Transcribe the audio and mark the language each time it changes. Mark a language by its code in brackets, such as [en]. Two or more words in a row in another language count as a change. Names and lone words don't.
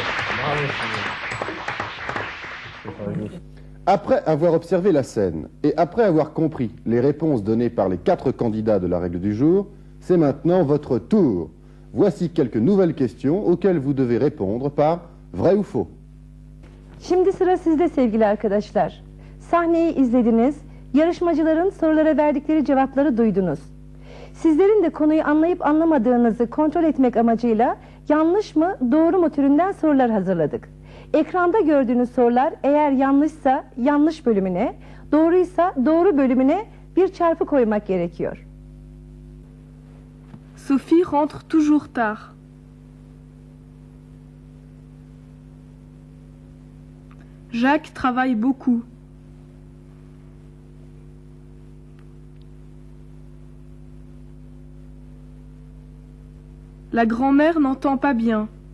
[fr] Après avoir observé la scène et après avoir compris les réponses données par les 4 candidats de la règle du jour, c'est maintenant votre tour. Voici quelques nouvelles questions auxquelles vous devez répondre par vrai ou faux. [tr] Şimdi sıra sizde sevgili arkadaşlar. Sahneyi izlediniz, yarışmacıların sorulara verdikleri cevapları duydunuz. Sizlerin de konuyu anlayıp anlamadığınızı kontrol etmek amacıyla yanlış mı, doğru mu türünden sorular hazırladık. Ekranda gördüğünüz sorular eğer yanlışsa yanlış bölümüne, doğruysa doğru bölümüne bir çarpı koymak gerekiyor. [fr] Sophie rentre toujours tard. Jacques travaille beaucoup. La grand-mère n'entend pas bien.